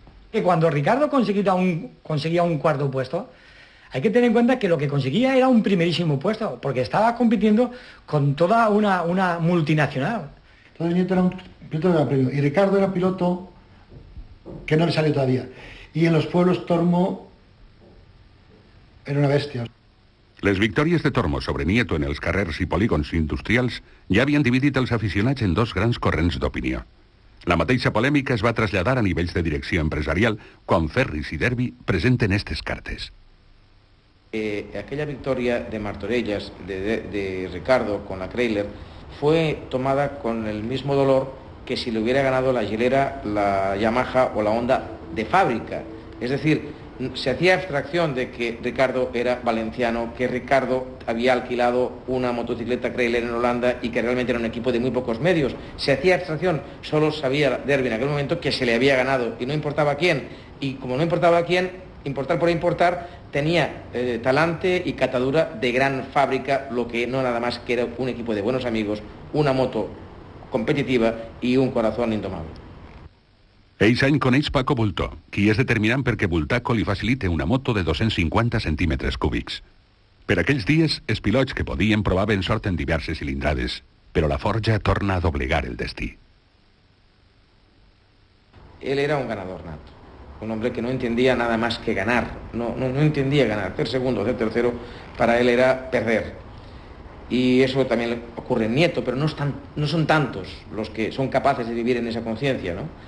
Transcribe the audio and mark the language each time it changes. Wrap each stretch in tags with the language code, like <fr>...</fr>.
<es>Que cuando Ricardo conseguía un cuarto puesto, hay que tener en cuenta que lo que conseguía era un primerísimo puesto, porque estaba compitiendo con toda una multinacional. Entonces Nieto era un piloto de gran premio, y Ricardo era piloto que no le salió todavía. Y en los pueblos Tormo era una bestia.</es> <ca>Les victòries de Tormo sobre Nieto en els carrers i polígons industrials ja havien dividit els aficionats en 2 grans corrents d'opinió. La mateixa polèmica es va traslladar a nivells de direcció empresarial quan Ferris i Derby presenten estes cartes.</ca> <es>Aquella victoria de Martorellas, de Ricardo con la Grailer, fue tomada con el mismo dolor que si le hubiera ganado la Gilera, la Yamaha o la Honda de fábrica. Es decir, se hacía abstracción de que Ricardo era valenciano, que Ricardo había alquilado una motocicleta Grailer en Holanda y que realmente era un equipo de muy pocos medios. Se hacía abstracción, solo sabía Derby en aquel momento que se le había ganado y no importaba quién. Y como no importaba quién, importar por importar, tenía talante y catadura de gran fábrica, lo que no nada más que era un equipo de buenos amigos, una moto competitiva y un corazón indomable.</es> <ca>Ells any coneix Paco Bultó, qui és determinant perquè Bultaco li facilite una moto de 250 centímetres cúbics. Per aquells dies, els pilots que podien provaven sort en diverses cilindrades, però la forja torna a doblegar el destí.</ca> <es>Él era un ganador nato, un hombre que no entendía nada más que ganar, no entendía ganar, hacer segundo, hacer tercero, para él era perder. Y eso también ocurre en Nieto, pero no son tantos los que son capaces de vivir en esa conciencia, ¿no?</es>